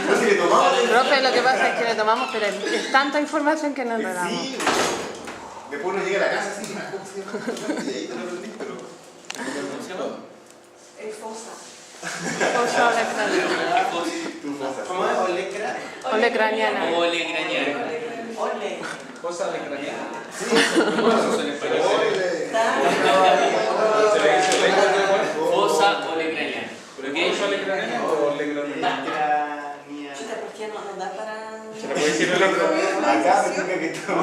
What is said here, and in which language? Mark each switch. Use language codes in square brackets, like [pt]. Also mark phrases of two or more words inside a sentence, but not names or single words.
[es] No, si le tomamos, Profe, lo que pasa es que le tomamos, pero es tanta información que no enredamos. sí. Después uno llega a la casa así, ¿cómo se llama? Y ahí te lo aprendí, pero... ¿Cómo se llama? El fosa. Fosa olecraniana. Tu fosa. ¿Cómo es? ¿Olecra? Olecraniana. Olecraniana. Ole. Cosa de cranear. Eso es en español. Fosa olecraniana. ¿Pero ¿Ok? qué cosa le cranear o le cranear? Chuta, ¿por qué no nos da para...? ¿Se la puede decir el otro? Acá me toca que estamos...